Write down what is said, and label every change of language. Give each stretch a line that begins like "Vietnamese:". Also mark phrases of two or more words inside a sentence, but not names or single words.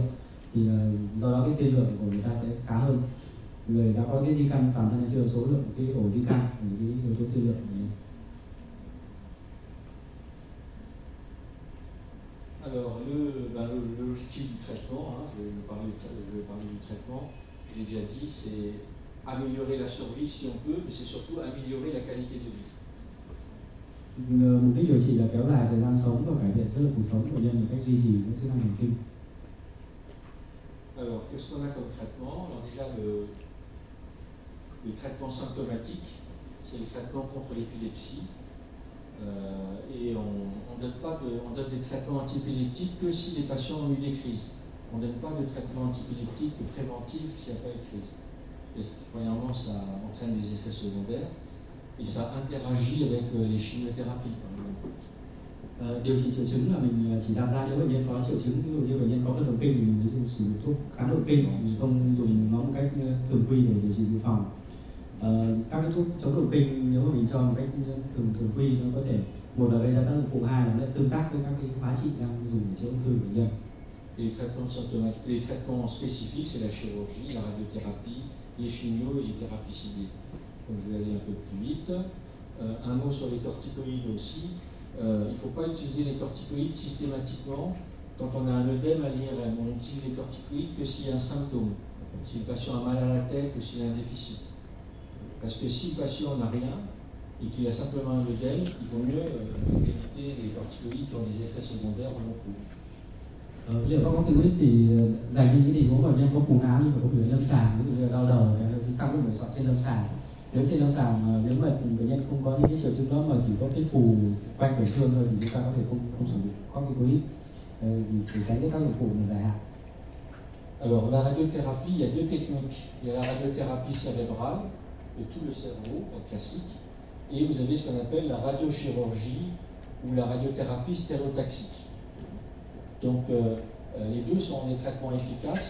Vietnamese: Thì do đó cái tiên lượng của người ta sẽ khá hơn. Người đã có cái di căn toàn thân hay chưa, số lượng cái ổ di căn, cái yếu tố tiên lượng này.
French: Alors, le style du traitement, je vais parler du traitement, j'ai déjà dit, c'est améliorer la survie si on peut, mais c'est surtout améliorer la qualité de vie.
Vietnamese: Mục đích điều trị là kéo dài thời gian sống và cải thiện chất lượng cuộc sống của bệnh nhân một cách duy trì các chức năng thần kinh.
French: Alors, qu'est-ce qu'on a comme traitement? Alors déjà, le traitement symptomatique, c'est le traitement contre l'épilepsie. Et on donne des traitements antiépileptiques que si les patients ont eu des crises. On ne donne pas de traitement antiépileptique préventif s'il n'y a pas eu de crise. Et premièrement, ça entraîne des effets secondaires et ça interagit avec les chimiothérapies, par exemple.
Vietnamese: Điều trị triệu chứng là mình chỉ đặt ra nếu bệnh nhân có triệu chứng, ví dụ như bệnh nhân có cơn động kinh thì mình sử dụng thuốc kháng động kinh, mình không dùng nó một cách thường quy để điều trị dự phòng. Các cái thuốc chống động kinh nếu mà mình cho một cách thường quy, nó có thể một là gây ra tác dụng phụ, hai là nó tương tác với các cái hóa trị đang dùng để chữa ung thư bệnh nhân.
French: Les traitements spécifiques, c'est la chirurgie, la radiothérapie, les chimios et les thérapies ciblées. Donc je vais aller un peu plus vite. Un mot sur les corticoïdes aussi. Il ne faut pas utiliser les corticoïdes systématiquement quand on a un œdème à l'IRM. On utilise les corticoïdes que s'il y a un symptôme, si le patient a mal à la tête ou s'il a un déficit. Parce que si le patient n'a rien et qu'il a simplement un œdème, il vaut mieux éviter les corticoïdes qui ont des effets secondaires au long cours.
Vietnamese: Liệu các corticoid thì dành cho những tình huống bệnh nhân có phù não nhưng phải có biểu hiện lâm sàng, ví dụ như là đau đầu hay là tăng mức nội sọ trên lâm sàng. Nếu trên lâm sàng, nếu mà bệnh nhân không có những cái triệu chứng đó mà chỉ có cái phù quanh tổn thương thôi thì chúng ta có thể không sử dụng corticoid để tránh cái tác dụng phụ dài hạn.
French: Alors la radiothérapie, il y a deux techniques. Il y a la radiothérapie cérébrale de tout le cerveau, la classique, et vous avez ce qu'on appelle la radiochirurgie ou la radiothérapie stéréotaxique. Donc les deux sont des traitements efficaces.